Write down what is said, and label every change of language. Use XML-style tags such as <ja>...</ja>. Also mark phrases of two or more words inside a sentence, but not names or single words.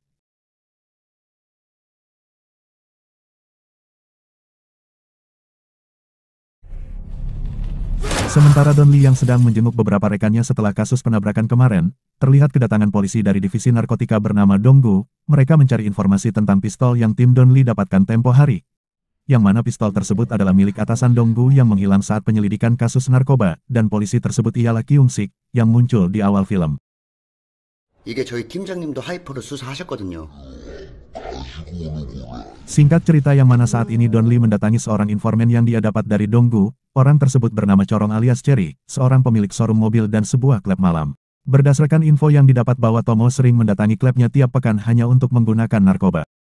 <id>Sementara Don Lee yang sedang menjenguk beberapa rekannya setelah kasus penabrakan kemarin, terlihat kedatangan polisi dari divisi narkotika bernama Donggu. Mereka mencari informasi tentang pistol yang tim Don Lee dapatkan tempo hari. Yang mana pistol tersebut adalah milik atasan Donggu yang menghilang saat penyelidikan kasus narkoba, dan polisi tersebut ialah Kyung Sik, yang muncul di awal film.</id> <ko>이게 저희 팀장님도 하이퍼를 수사하셨거든요.</ko> <id>Singkat cerita yang mana saat ini Don Lee mendatangi seorang informan yang dia dapat dari Donggu. Orang tersebut bernama Corong alias Cherry, seorang pemilik showroom mobil dan sebuah klub malam. Berdasarkan info yang didapat bahwa Tomo sering mendatangi klubnya tiap pekan hanya untuk menggunakan narkoba.</id>